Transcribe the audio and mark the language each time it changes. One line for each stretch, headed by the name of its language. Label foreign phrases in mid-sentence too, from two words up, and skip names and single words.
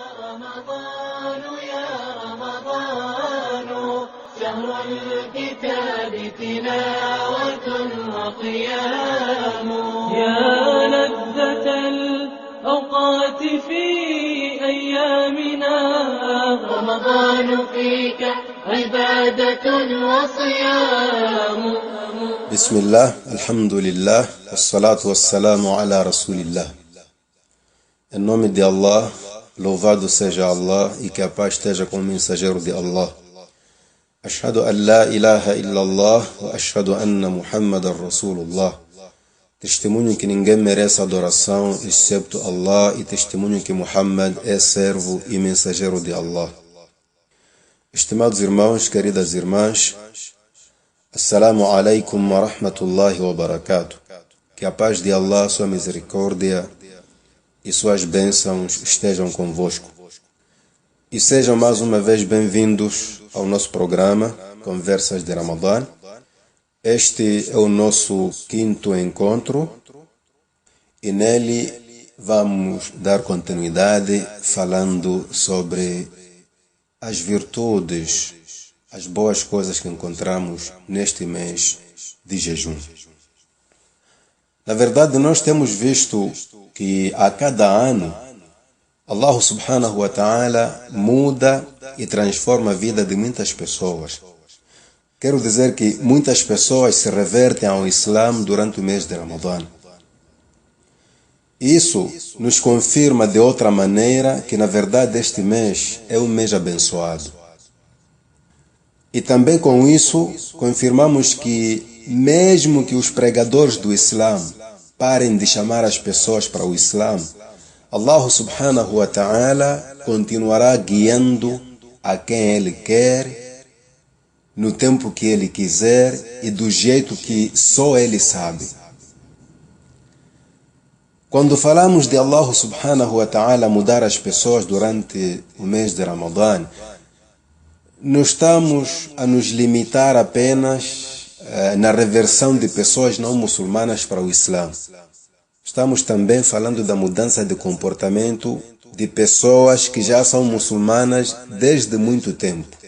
Arabic: رمضان يا رمضان شهر الكتاب تلاوة وقيام يا لذة الأوقات في أيامنا رمضان فيك عبادة وصيام. بسم الله الحمد لله والصلاة والسلام على رسول الله.
Portuguese: Em nome de Allah, louvado seja Allah e que a paz esteja com o mensageiro de Allah.
Arabic: أشهد أن لا إله إلا الله وأشهد أن محمدا رسول الله.
Portuguese: Testemunho que ninguém merece adoração excepto Allah e testemunho que Muhammad é servo e mensageiro de Allah. Estimados irmãos, queridas irmãs,
Arabic: السلام عليكم ورحمة الله وبركاته.
Portuguese: Que a paz de Allah, sua misericórdia e suas bênçãos estejam convosco. E sejam mais uma vez bem-vindos ao nosso programa Conversas de Ramadã. Este é o nosso quinto encontro e nele vamos dar continuidade falando sobre as virtudes, as boas coisas que encontramos neste mês de jejum. Na verdade, nós temos visto que a cada ano
Arabic: الله سبحانه وتعالى
Portuguese: muda e transforma a vida de muitas pessoas. Quero dizer que muitas pessoas se revertem ao Islã durante o mês de Ramadã. Isso nos confirma de outra maneira que na verdade este mês é um mês abençoado. E também com isso confirmamos que mesmo que os pregadores do Islã parem de chamar as pessoas para o Islã,
Arabic: الله سبحانه وتعالى
Portuguese: continuará guiando a quem Ele quer, no tempo que Ele quiser e do jeito que só Ele sabe. Quando falamos de
Arabic: الله سبحانه وتعالى
Portuguese: mudar as pessoas durante o mês de Ramadã, não estamos a nos limitar apenas na reversão de pessoas não muçulmanas para o Islã. Estamos também falando da mudança de comportamento de pessoas que já são muçulmanas desde muito tempo.